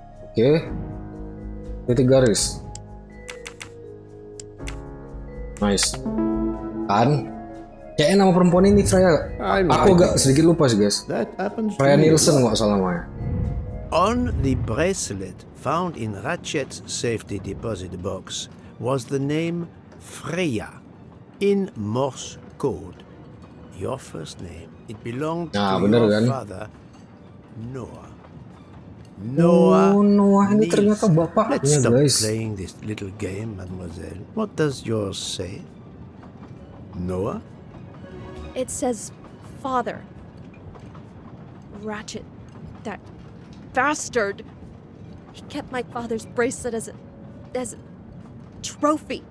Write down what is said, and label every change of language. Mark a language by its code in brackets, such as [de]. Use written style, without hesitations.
[id] Oke. Titik garis. [en] Nice. [id] Kan? Kayaknya nama perempuan ini Freya. Aku agak sedikit lupa sih guys. Freya Nielsen nggak salah namanya. [en] On the bracelet found in Ratchet's safety deposit box was the name Freya in Morse code. Your first name. It belonged to your father, Noah. [id] Noah ini ternyata bapaknya [en] let's stop [id] guys. [en] playing this little game, mademoiselle. What does yours say? Noah? It says father. Ratchet, that bastard. He kept my father's bracelet as a trophy.